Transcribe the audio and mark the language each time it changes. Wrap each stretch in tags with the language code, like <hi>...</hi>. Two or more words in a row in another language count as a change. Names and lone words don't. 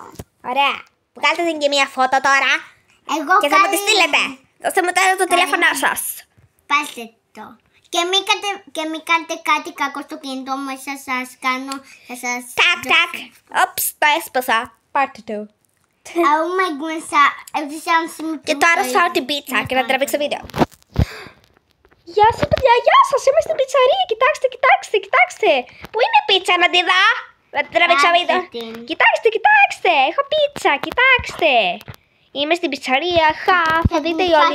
<el>Ωραία, βγάλτε την και μια φώτο τώρα. Και θα μου τη στείλετε. Δώστε μου τώρα το τηλέφωνο σας. Πάρτε το. Και μην κάνετε κάτι κακό στο κινητό μου, σας κάνω. Τάκ. Όψ, το έσπασα. Πάρτε το.</el> <en>Oh my goodness.</en> <el>Και τώρα φάω την πίτσα και να τραβήξω βίντεο. Γεια σας παιδιά, γεια σας, είμαι στην πιτσαρία, κοιτάξτε. Πού είναι η πίτσα, να τη δω, να την τραβήξω βίντεο. Κοιτάξτε, έχω πίτσα, κοιτάξτε. Είμαι στην πιτσαρία, θα δείτε οι όλοι.</el>